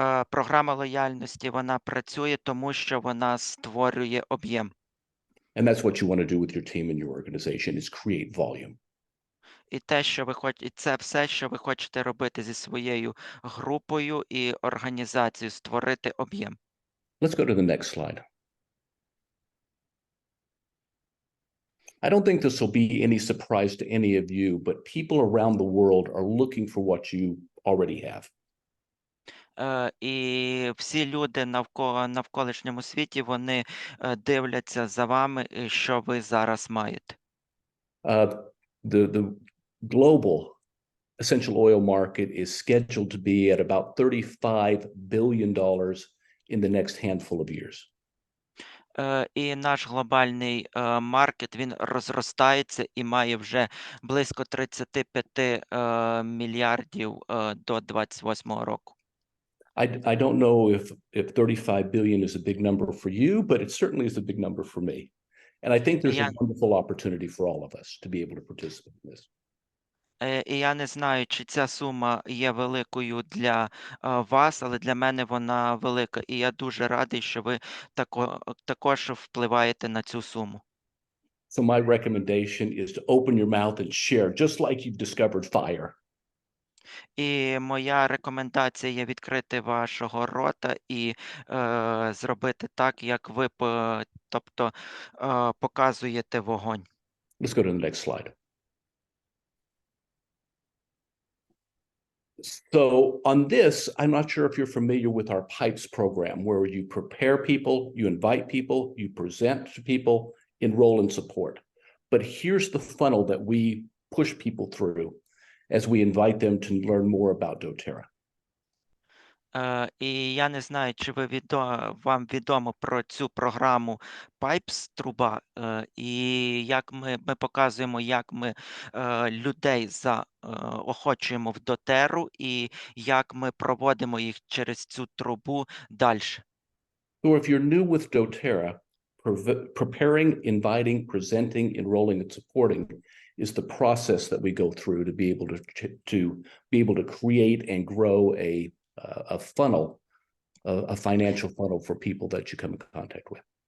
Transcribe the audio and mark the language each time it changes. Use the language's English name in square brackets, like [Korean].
[Ukrainian] Програма лояльності, вона працює, тому що вона створює об'єм. [English] And that's what you want to do with your team and your organization is create volume. [Ukrainian] І це все, що ви хочете робити зі своєю групою і організацією, створити об'єм. [English] Let's go to the next slide. I don't think this will be any surprise to any of you, but people around the world are looking for what you already have. [Ukrainian] І всі люди навколишньому світі, вони дивляться за вами, що ви зараз маєте. [English] The global essential oil market is scheduled to be at about $35 billion in the next handful of years. [Ukrainian] І наш глобальний маркет, він розростається і має вже близько 35 мільярдів до 28-го року. [English] I don't know if 35 billion is a big number for you, but it certainly is a big number for me. And I think there's a wonderful opportunity for all of us to be able to participate in this. [Ukrainian] І я не знаю, чи ця сума є великою для вас, але для мене вона велика. І я дуже радий, що ви також впливаєте на цю суму. [English] So my recommendation is to open your mouth and share, just like you've discovered fire. [Ukrainian] І моя рекомендація є відкрити вашого рота і зробити так, як ви, тобто, показуєте вогонь. [English] Let's go to the next slide. So on this, I'm not sure if you're familiar with our PIPES program, where you prepare people, you invite people, you present to people, enroll and support. But here's the funnel that we push people through as we invite them to learn more about doTERRA. [Ukrainian] І я не знаю, чи вам відомо про цю програму Pipes, труба, і як ми показуємо, як ми людей охочуємо в дотеру і як ми проводимо їх через цю трубу далі. [English] So if you're new with doTERRA, preparing, inviting, presenting, enrolling, and supporting is the process that we go through to be able to create and grow a funnel, a financial funnel for people that you come in contact with.